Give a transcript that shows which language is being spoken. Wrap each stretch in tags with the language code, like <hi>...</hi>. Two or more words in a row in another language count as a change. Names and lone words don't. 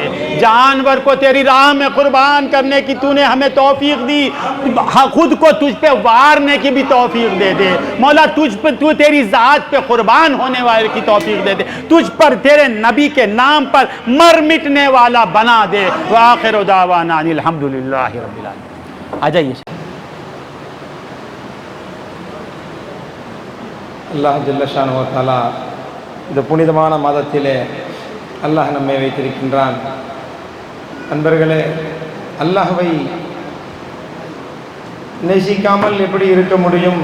<ur>جانور کو تیری راہ میں قربان کرنے کی تو نے ہمیں توفیق دی، خود کو تجھ پہ وارنے کی بھی توفیق دے دے مولا، تو تیری ذات پہ قربان ہونے والے کی توفیق دے دے، تجھ پر تیرے نبی کے نام پر مر مٹنے والا بنا دے۔</ur> <ar>وآخر دعوانا الحمدللہ رب العالمین۔</ar> <ur>آ جائیے۔</ur> <ta>அல்லாஹ்</ta> <ar>جل شانه و تعالى</ar> <ta>இந்த புனிதமான மாதத்திலே அல்லாஹ் நம்மை வைத்திருக்கின்றான். நண்பர்களே, அல்லாஹ்வை நேசிக்காமல் எப்படி இருக்க முடியும்?</ta>